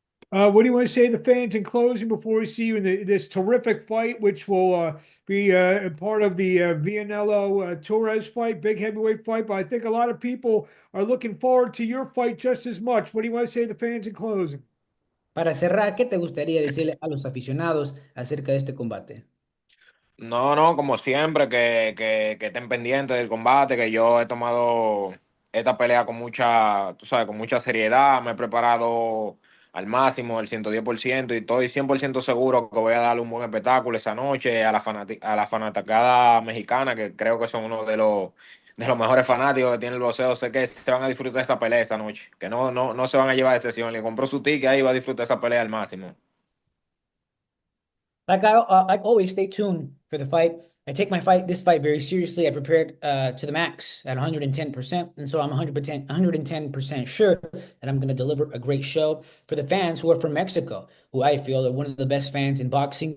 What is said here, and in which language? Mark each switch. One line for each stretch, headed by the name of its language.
English: What do you want to say to the fans in closing before we see you in this terrific fight, which will be part of the Vianello Torrez fight, big heavyweight fight? But I think a lot of people are looking forward to your fight just as much. What do you want to say to the fans in closing?
Spanish: Para cerrar, ¿qué te gustaría decirle a los aficionados acerca de este combate? No, no, como siempre, que estén pendientes del combate, que yo he tomado esta pelea con mucha, tú sabes, con mucha seriedad, me he preparado al máximo, el 110%, y estoy 100% seguro que voy a darle un buen espectáculo esa noche a la fanaticada mexicana, que creo que son uno de los mejores fanáticos que tiene el boxeo. Sé que se van a disfrutar esta pelea esta noche, que no se van a llevar de sesión. Le compró su ticket ahí, va a disfrutar esa pelea al máximo.
English: Like always, stay tuned for the fight. I take this fight very seriously. I prepared to the max at 110%, and so I'm 110% sure that I'm going to deliver a great show for the fans who are from Mexico, who I feel are one of the best fans in boxing.